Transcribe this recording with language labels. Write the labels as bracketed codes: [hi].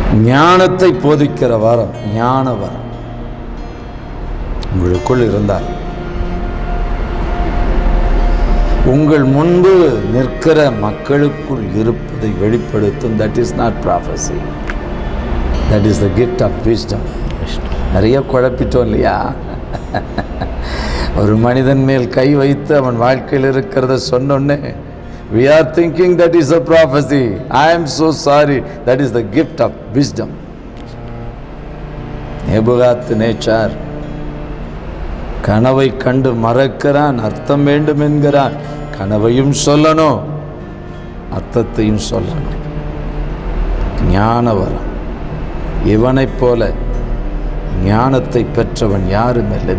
[ta] ஞானத்தை போதிக்கிற வரம், ஞான வரம். உங்களுக்குள் இருந்தால் உங்கள் முன்பு நிற்கிற மக்களுக்குள் இருப்பதை வெளிப்படுத்தும். [en] That is not prophecy, that is the gift of wisdom. [ta] நிறைய குழப்பிட்டோம் இல்லையா? ஒரு மனிதன் மேல் கை வைத்து அவன் வாழ்க்கையில் இருக்கிறத சொன்னோன்னே [en] we are thinking that is a prophecy. I am so sorry, that is the gift of wisdom. [ta] Nebuchadnezzar கனவை கண்டு மறக்கிறான், அர்த்தம் வேண்டும் என்கிறான். கனவையும் சொல்லணும், அர்த்தத்தையும் சொல்லணும். ஞான வரம். இவனைப் போல ஞானத்தை பெற்றவன் யாரும் இல்லை.